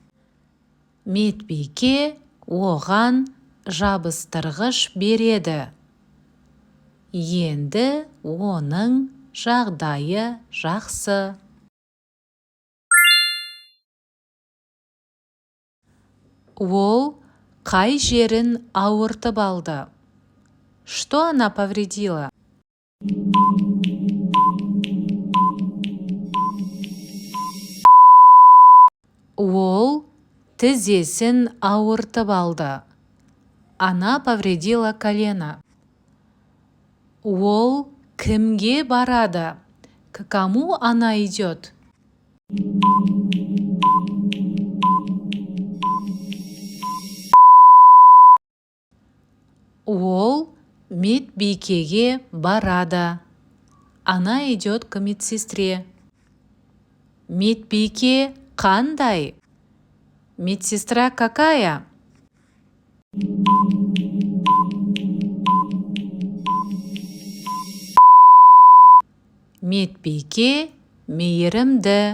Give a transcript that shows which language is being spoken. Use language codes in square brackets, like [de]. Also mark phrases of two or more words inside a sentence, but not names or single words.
[kk] Медбике оған жабыстырғыш береді. Енді оның жағдайы жақсы. Ол қай жерін ауыртып алды? [ru] Что она повредила? [kk] Ол тізесін ауыртып алды. [ru] Она повредила колено. [kk] Ол кімге барады? [ru] К кому она идет? [kk] Ол медбикеге барады. [ru] Она идет к медсестре. [kk] Медбике қандай? [ru] Медсестра какая? [kk] Медбике мейірімді.